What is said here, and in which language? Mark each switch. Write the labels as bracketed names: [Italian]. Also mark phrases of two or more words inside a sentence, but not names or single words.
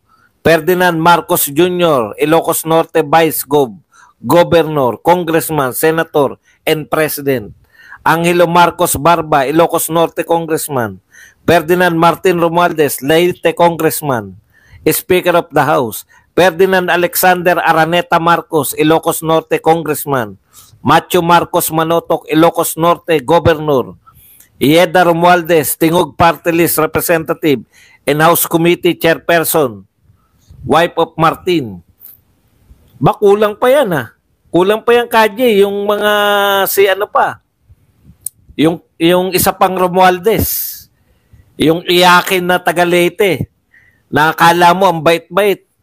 [English] Ferdinand Marcos Jr., Ilocos Norte Vice Governor, Congressman, Senator, and President. Angelo Marcos Barba, Ilocos Norte Congressman. Ferdinand Martin Romualdez, Leyte Congressman. Speaker of the House. Ferdinand Alexander Araneta Marcos, Ilocos Norte Congressman. Macho Marcos Manotok, Ilocos Norte Governor. Ieda Romualdez, Tingog Party List Representative and House Committee Chairperson. Wife of Martin. [Filipino] Ba, kulang pa yan ha. Kulang pa yan, Kaji, yung mga si ano pa. Yung isa pang Romualdez. Yung iyakin na taga Leyte. Nakakala mo ang bait-bait.